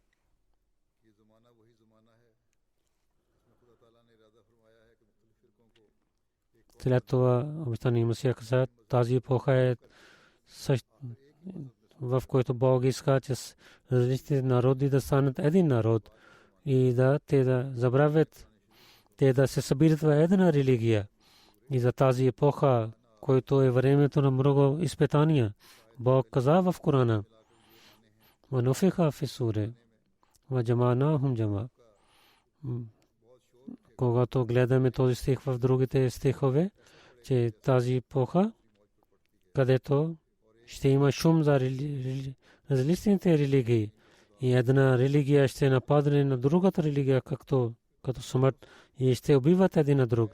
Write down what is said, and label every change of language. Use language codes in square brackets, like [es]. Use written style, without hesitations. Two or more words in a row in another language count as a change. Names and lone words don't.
[bg] След това обещания Масия каза, тази епоха е в който Бог иска, че различните народи да станат един народ и да те да забравят, те да се събират в една религия. И за тази епоха, който е времето на много изпитания, Бог каза в Корана, [ar] وَنُفِخَ فِي الصُّورِ وَجَمَعْنَاهُمْ جَمْعًا. [bg] Когато гледаме този стих в другите стихове, че тази епоха, където ще има шум за различните религии и една религия ще нападне на другата религия, като смърт и ще убиват един на друг.